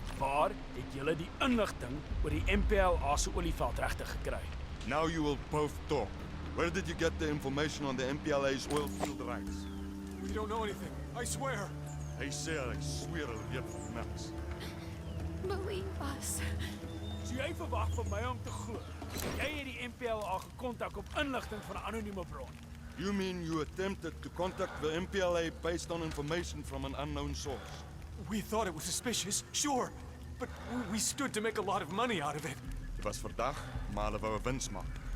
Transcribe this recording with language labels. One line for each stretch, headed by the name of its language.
Afrikaans: Waar het julle die inligting oor die MPLA se olieveldregte gekry?
English: Now you will both talk. Where did you get the information on the MPLA's oilfield rights? We don't know anything. I swear.
Afrikaans: Hy sê hy sweer hy weet van niks.
English: Believe us.
Afrikaans: So jy verwag van my om te glo. Jy het die MPLA gekontak op inligting van 'n anonieme bron.
English: You mean you attempted to contact the MPLA based on information from an unknown source? We thought it was suspicious, sure. But we stood to make a lot of money out of it.
Afrikaans: Dit was verdag, maar hulle wou 'n wins maak.